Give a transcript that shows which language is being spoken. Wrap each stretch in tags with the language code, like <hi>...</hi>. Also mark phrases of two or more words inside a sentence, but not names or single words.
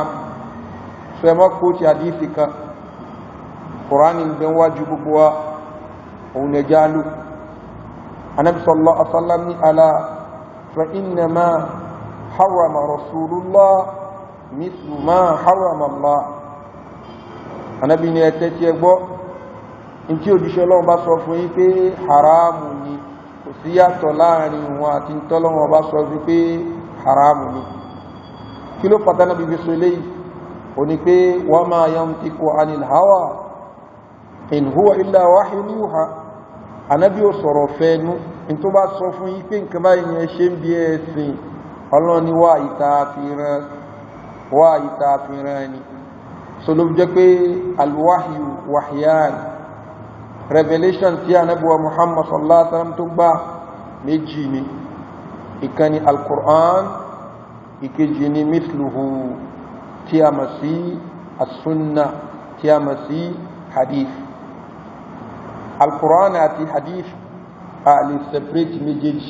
<yo>Fẹ́mọ́ kó ti àdífì kan, Kùránì ń bẹ wájú gbogbo wa, òun lè jálù. Ànábì</yo> <ar>صلى الله عليه وسلم</ar> <yo>ní</yo> <ar>ألا فإنما حرم رسول الله مثل ما حرم الله.</ar> <yo>Ànábì ní ẹ̀tẹ́ tí ẹ gbọ́, in tí òjíṣẹ́ Ọlọ́run bá sọ fún yín pé haramu ni, kò sí yàtọ̀ láàrin wọn àti tọ́lọ́run bá sọ wípé haramu ni. Kí ló pàtàkì bí sọ eléyìí? Ó ní pé</yo> <ar>وما ينطق عن الهوى إن هو إلا وحي يوحى.</ar> <yo>Ànábì ò sọ̀rọ̀ fẹ́nu, in tó bá sọ fún yín pé nǹkan báyìí ni ẹ ṣe ń bí ẹ̀sìn, Ọlọ́run ni wá ìtàfihàn ni. So ló jẹ́ pé</yo> <ar>الوحي وحيان,</ar> <yo>revelation tí Ànábì wa Muhammad</yo> <ar>صلى الله عليه وسلم</ar> <yo>tó gbà méjì ni. Ìkan ni al-Qur'an, ìkejì ni mithluhu tí a mọ̀ sí as-sunnah, tí a mọ̀ sí hadith. Al-Qur'an àti hadith a lè separate méjèèjì.</yo>